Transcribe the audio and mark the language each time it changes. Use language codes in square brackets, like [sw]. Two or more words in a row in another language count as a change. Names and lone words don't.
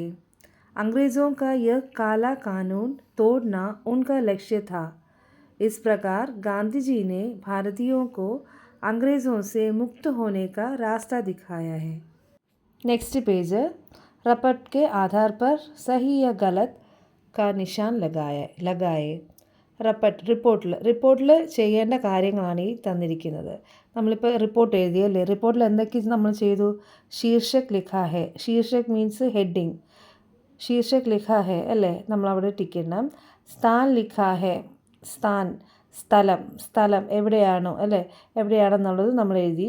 [hi] अंग्रेज़ों का यह काला कानून तोड़ना उनका लक्ष्य था. इस प्रकार गांधी जी ने भारतीयों को अंग्रेज़ों से मुक्त होने का रास्ता दिखाया है. [en] next page, [hi] रपट के आधार पर सही या गलत का निशान लगाए. [ml] റിപ്പോർട്ടിൽ ചെയ്യേണ്ട കാര്യങ്ങളാണ് ഈ തന്നിരിക്കുന്നത്. നമ്മളിപ്പോൾ റിപ്പോർട്ട് എഴുതിയല്ലേ, റിപ്പോർട്ടിൽ എന്തൊക്കെ നമ്മൾ ചെയ്തു? [hi] शीर्षक लिखा है, शीर्षक [en] means heading, [hi] शीर्षक लिखा है [ml] അല്ലേ, നമ്മളവിടെ ടിക്കണം. [hi] स्थान लिखा है, [ml] സ്ഥാൻ സ്ഥലം എവിടെയാണോ അല്ലേ, എവിടെയാണെന്നുള്ളത് നമ്മൾ എഴുതി.